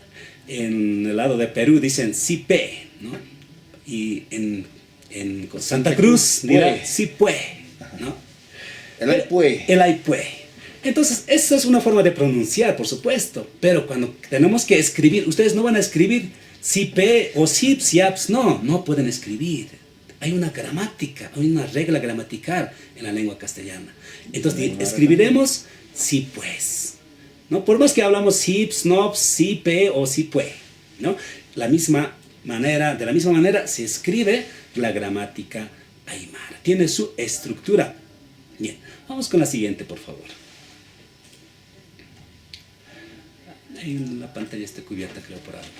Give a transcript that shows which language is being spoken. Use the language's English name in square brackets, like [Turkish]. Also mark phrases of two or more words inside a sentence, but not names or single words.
[Spanish] En el lado de Perú dicen sipe, ¿no? Y en Santa Cruz dirá sipue, ¿no? El aipue. El aipue. Entonces, esa es una forma de pronunciar, por supuesto, pero cuando tenemos que escribir, ustedes no van a escribir sipe o sips, yaps, no pueden escribir. Hay una gramática, hay una regla gramatical en la lengua castellana. Entonces, escribiremos si pues, ¿no? Por más que hablamos sips, nops, sipe o sipue, ¿no? De la misma manera se escribe la gramática aymara. Tiene su estructura. Bien, vamos con la siguiente, por favor. La pantalla está cubierta, creo, por algo.